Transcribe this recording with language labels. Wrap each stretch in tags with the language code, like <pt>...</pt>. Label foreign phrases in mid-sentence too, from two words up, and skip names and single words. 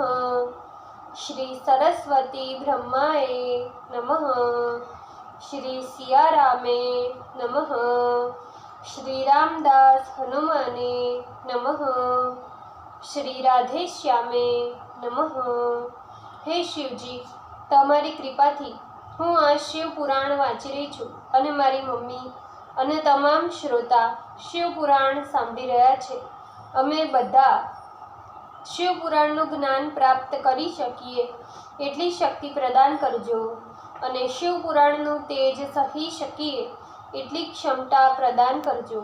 <sa>श्री सरस्वती ब्रह्माय नमः। श्री सियारामे नमः। श्री रामदास हनुमाने नमः। श्री राधेश्यामे नमः।</sa> <gu>हे शिवजी, તમારી કૃપાથી હું આ શિવ પુરાણ વાંચી રહી છું અને મારી મમ્મી અને તમામ શ્રોતા શિવ પુરાણ સાંભળી રહ્યા છે। અમે બધા શિવ પુરાણનું જ્ઞાન પ્રાપ્ત કરી શકીએ એટલી શક્તિ પ્રદાન કરજો અને શિવ પુરાણનું તેજ સહી શકીએ એટલી ક્ષમતા પ્રદાન કરજો।</gu>